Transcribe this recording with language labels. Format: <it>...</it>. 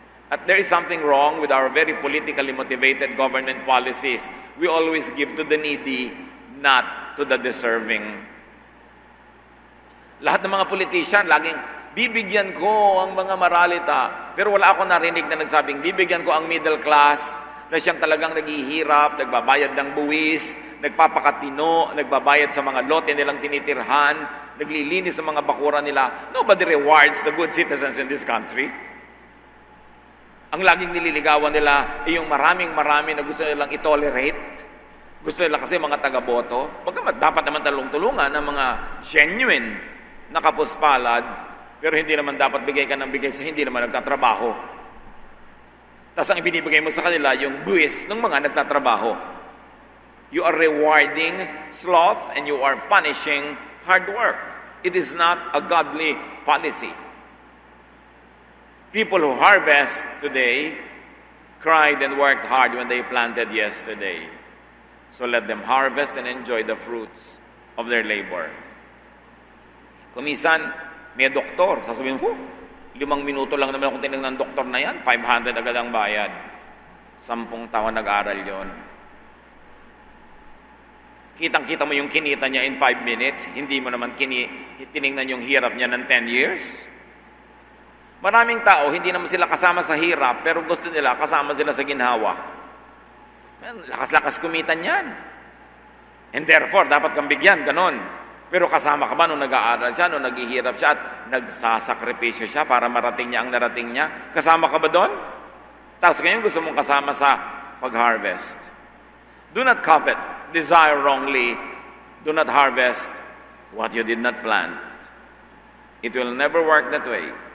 <en>At there is something wrong with our very politically motivated government policies. We always give to the needy, not to the deserving.</en> <tl>Lahat ng mga politician, laging, bibigyan ko ang mga maralita. Pero wala ako narinig na nagsabing, bibigyan ko ang middle class, na siyang talagang naghihirap, nagbabayad ng buwis, nagpapakatino, nagbabayad sa mga lote nilang tinitirhan, naglilinis sa mga bakuran nila.</tl> <en>Nobody rewards the good citizens in this country.</en> <tl>Ang laging nililigawan nila ay yung marami na gusto nilang i-tolerate. Gusto nila kasi mga taga-boto. Bagamat dapat naman tulungan ng mga genuine na kapuspalad, pero hindi naman dapat bigay ka ng bigay sa hindi naman nagtatrabaho. Tapos ang ibinibigay mo sa kanila yung buwis ng mga nagtatrabaho.</tl> <en>You are rewarding sloth and you are punishing hard work. It is not a godly policy. People who harvest today cried and worked hard when they planted yesterday. So let them harvest and enjoy the fruits of their labor.</en> <tl>Kumisan, may doktor, sasabihin mo, 5 minuto lang naman akong tinignan ng doktor na yan, 500 agad ang bayad. 10 taon nag-aral yon. Kitang-kita mo yung kinita niya</tl> <en>in 5 minutes,</en> <tl>hindi mo naman tinignan yung hirap niya ng 10 years. Maraming tao, hindi naman sila kasama sa hirap, pero gusto nila kasama sila sa ginhawa. Lakas-lakas kumitan yan.</tl> <en>And therefore,</en> <tl>dapat kang bigyan, ganon. Pero kasama ka ba nung nag-aaral siya, nung naghihirap siya at nagsasakripisyo siya para marating niya ang narating niya? Kasama ka ba doon? Tapos ngayon gusto mong kasama sa pag-harvest.</tl> <en>Do not covet, desire wrongly, do not harvest what you did not plant. It will never work that way.</en>